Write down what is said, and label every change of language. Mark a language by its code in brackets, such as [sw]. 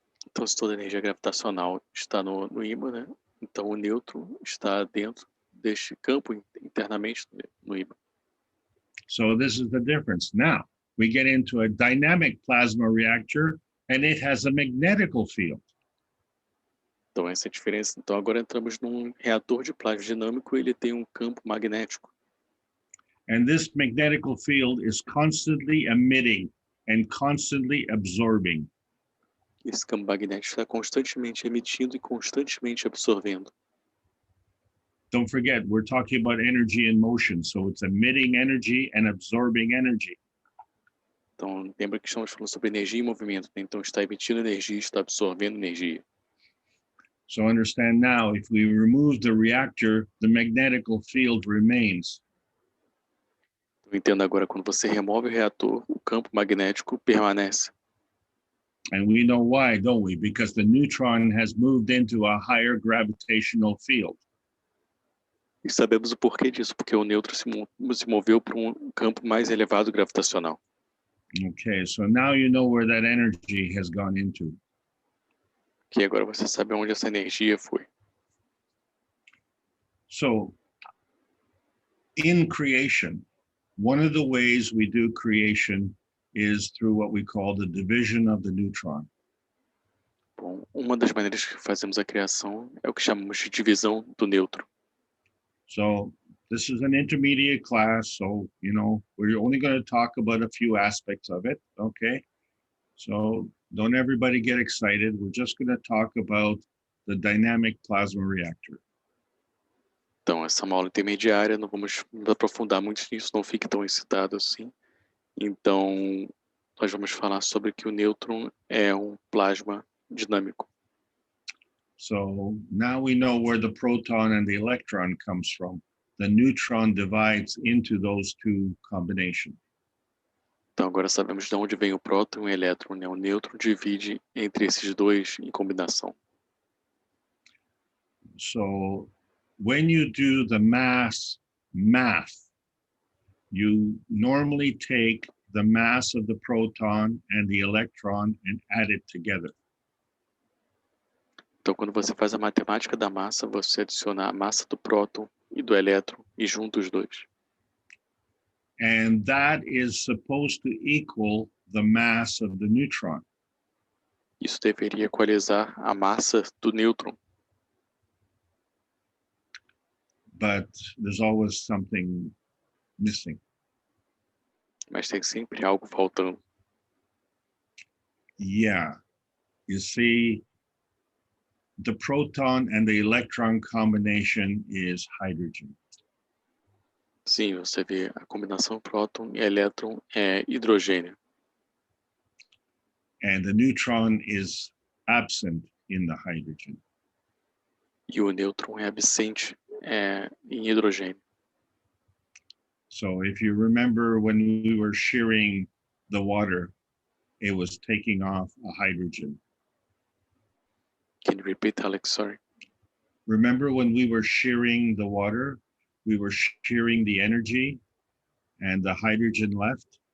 [pt] Então, se toda a energia gravitacional está no ímã, né? Então o nêutron está dentro deste campo internamente no ímã. [en] So this is the difference. Now we get into a dynamic plasma reactor, and it has a magnetical field. [pt] Então essa é a diferença. Então agora entramos num reator de plasma dinâmico, ele tem um campo magnético. [en] And this magnetical field is constantly emitting and constantly absorbing. [pt] Esse campo magnético está constantemente emitindo e constantemente absorvendo. [en] Don't forget, we're talking about energy in motion, so it's emitting energy and absorbing energy. [pt] Então lembra que estamos falando sobre energia em movimento, né? Então está emitindo energia, está absorvendo energia. [en] So understand now, if we remove the reactor, the magnetical field remains. [pt] Então entenda agora, quando você remove o reator, o campo magnético permanece. [en] And we know why, don't we? Because the neutron has moved into a higher gravitational field. [pt] E sabemos o porquê disso, porque o nêutron se moveu para um campo mais elevado gravitacional. [en] Okay, so now you know where that energy has gone into. [pt] Que agora você sabe onde essa energia foi. [en] So, in creation, one of the ways we do creation is through what we call the division of the neutron. [pt] Bom, uma das maneiras que fazemos a criação é o que chamamos de divisão do nêutron. [en] So this is an intermediate class, so, we're only going to talk about a few aspects of it, okay? So don't everybody get excited. We're just going to talk about the dynamic plasma reactor. [pt] Então, essa é uma aula intermediária, não vamos nos aprofundar muito nisso, não fique tão excitado assim. Então, nós vamos falar sobre que o nêutron é um plasma dinâmico. [en] So now we know where the proton and the electron comes from. The neutron divides into those two combinations. [pt] Então, agora sabemos de onde vem o próton e o elétron, né? O nêutron divide entre esses dois em combinação. [en] So when you do the math, you normally take the mass of the proton and the electron and add it together. [pt] Então, quando você faz a matemática da massa, você adiciona a massa do próton e do elétron e junta os dois. [en] And that is supposed to equal the mass of the neutron. [pt] Isso deveria equalizar a massa do nêutron. [en] But there's always something missing. [pt] Mas tem sempre algo faltando. [en] Yeah. You see, the proton and the electron combination is hydrogen. [pt] Sim, você vê a combinação próton e elétron é hidrogênio. [en] And the neutron is absent in the hydrogen. [pt] E o nêutron é absente em hidrogênio. [en] So if you remember when we were shearing the water, it was taking off a hydrogen. Can you repeat, Alex? Sorry. Remember when we were shearing the water, we were shearing the energy and the hydrogen left?